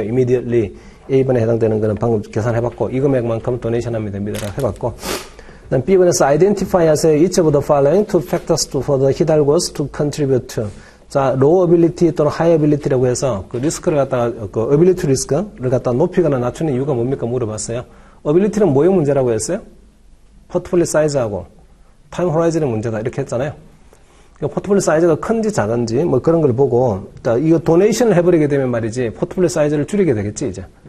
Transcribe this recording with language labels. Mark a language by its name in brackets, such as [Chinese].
[Korean] immediately A번에 해당되는 거는 방금 계산해봤고 이 금액만큼 도네이션 하면 됩니다. 해봤고 그다음 B번에서 identify 하세요. [English] Each of the following two factors for the hidalgos to contribute to. [Korean] 자, low ability 또는 high ability라고 해서 그 리스크를 갖다가 ability 리스크를 갖다가 높이거나 낮추는 이유가 뭡니까 물어봤어요. ability는 뭐의 문제라고 했어요? 포트폴리오 사이즈하고 타임 호라이즌의 문제다 이렇게 했잖아요. 포트폴리오 사이즈가 큰지 작은지 뭐 그런 걸 보고 이거 도네이션을 해버리게 되면 말이지 포트폴리오 사이즈를 줄이게 되겠지 이제.